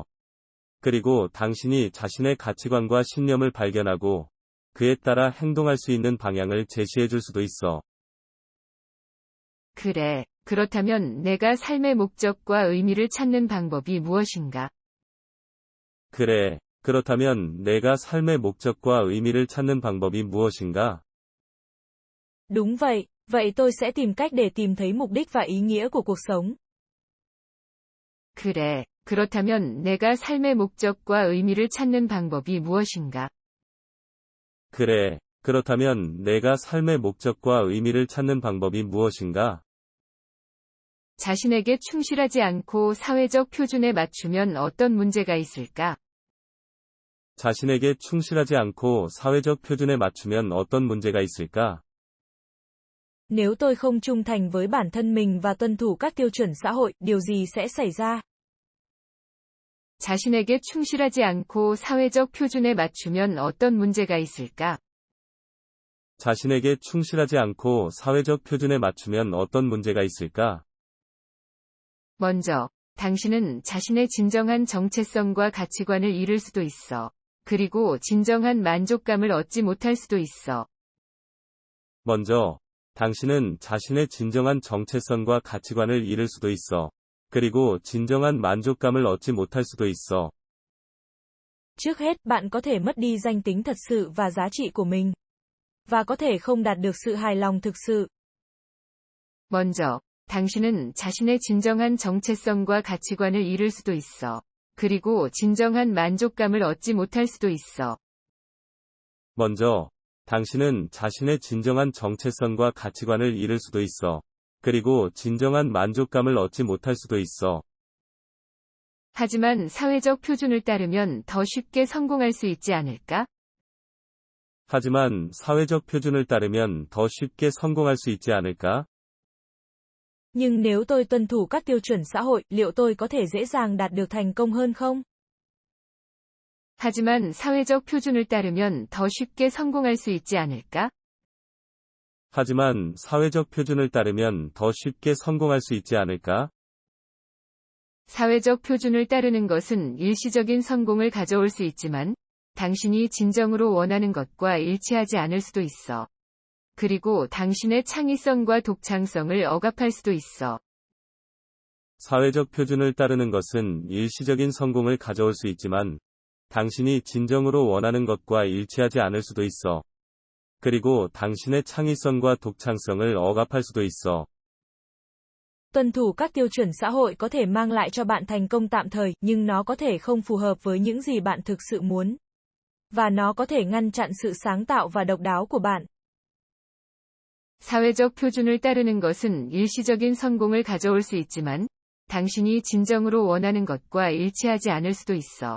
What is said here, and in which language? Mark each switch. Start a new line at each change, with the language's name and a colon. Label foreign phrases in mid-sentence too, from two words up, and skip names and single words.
Korean: 그리고 당신이 자신의 가치관과 신념을 발견하고 그에 따라 행동할 수 있는 방향을 제시해 줄 수도 있어. 그래. 그렇다면 내가 삶의 목적과 의미를 찾는 방법이 무엇인가? 그래. 그렇다면 내가 삶의 목적과 의미를 찾는 방법이 무엇인가?
Vietnamese: Đúng vậy, vậy tôi sẽ tìm cách để tìm thấy mục đích và ý nghĩa của cuộc sống.
Korean: 그래. 그렇다면 내가 삶의 목적과 의미를 찾는 방법이 무엇인가? 그래. 그렇다면 내가 삶의 목적과 의미를 찾는 방법이 무엇인가? 자신에게 충실하지 않고 사회적 표준에 맞추면 어떤 문제가 있을까? 자신에게 충실하지 않고 사회적 표준에 맞추면 어떤 문제가 있을까?
Vietnamese: Nếu tôi không trung thành với bản thân mình và tuân thủ các tiêu chuẩn xã hội, điều gì sẽ xảy ra?
Korean: 자신에게 충실하지 않고 사회적 표준에 맞추면 어떤 문제가 있을까? 자신에게 충실하지 않고 사회적 표준에 맞추면 어떤 문제가 있을까? 먼저, 당신은 자신의 진정한 정체성과 가치관을 잃을 수도 있어. 그리고 진정한 만족감을 얻지 못할 수도 있어. 먼저, 당신은 자신의 진정한 정체성과 가치관을 잃을 수도 있어. 그리고 진정한 만족감을 얻지 못할 수도 있어.
Vietnamese: Trước hết, bạn có thể mất đi danh tính thật sự và giá trị của mình. Và có thể không đạt được sự hài lòng thực sự.
Korean: 먼저, 당신은 자신의 진정한 정체성과 가치관을 잃을 수도 있어. 그리고 진정한 만족감을 얻지 못할 수도 있어. 먼저, 당신은 자신의 진정한 정체성과 가치관을 잃을 수도 있어. 그리고 진정한 만족감을 얻지 못할 수도 있어. 하지만 사회적 표준을 따르면 더 쉽게 성공할 수 있지 않을까? 하지만 사회적 표준을 따르면 더 쉽게 성공할 수 있지 않을까?
Vietnamese: Nhưng nếu tôi tuân thủ các tiêu chuẩn xã hội, liệu tôi có thể dễ dàng đạt được thành công hơn không?
Korean: 하지만 사회적 표준을 따르면 더 쉽게 성공할 수 있지 않을까? 하지만 사회적 표준을 따르면 더 쉽게 성공할 수 있지 않을까? 사회적 표준을 따르는 것은 일시적인 성공을 가져올 수 있지만, 당신이 진정으로 원하는 것과 일치하지 않을 수도 있어. 그리고 당신의 창의성과 독창성을 억압할 수도 있어. 사회적 표준을 따르는 것은 일시적인 성공을 가져올 수 있지만, 당신이 진정으로 원하는 것과 일치하지 않을 수도 있어. 그리고 당신의 창의성과 독창성을 억압할 수도 있어.
Vietnamese: Tuân thủ các tiêu chuẩn xã hội có thể mang lại cho bạn thành công tạm thời, nhưng nó có thể không phù hợp với những gì bạn thực sự muốn. Và nó có thể ngăn chặn sự sáng tạo và độc đáo của bạn.
Korean: 사회적 표준을 따르는 것은 일시적인 성공을 가져올 수 있지만, 당신이 진정으로 원하는 것과 일치하지 않을 수도 있어.